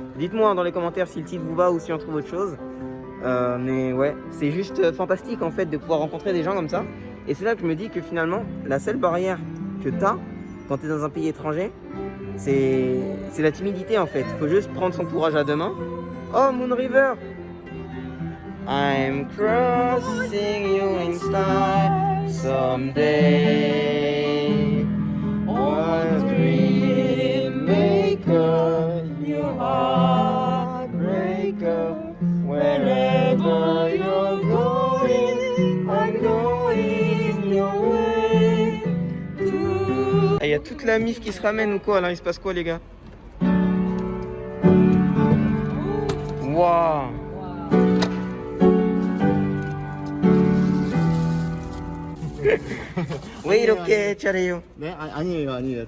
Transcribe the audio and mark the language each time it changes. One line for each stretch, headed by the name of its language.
French: Dites-moi dans les commentaires si le titre vous va ou si on trouve autre chose. Mais ouais, c'est juste fantastique en fait de pouvoir rencontrer des gens comme ça. Et c'est là que je me dis que finalement, la seule barrière que tu as quand tu es dans un pays étranger, c'est la timidité en fait. Il faut juste prendre son courage à deux mains.
English: Oh, Moon River! I'm crossing you in style someday. One dream maker, your heartbreaker. Wherever you're going, I'm going your way.
French: Il y a toute la MIF qui se ramène ou quoi là? Il se passe quoi les gars? Waouh!
Korean: 왜 이렇게 잘해요? 네? 아니에요.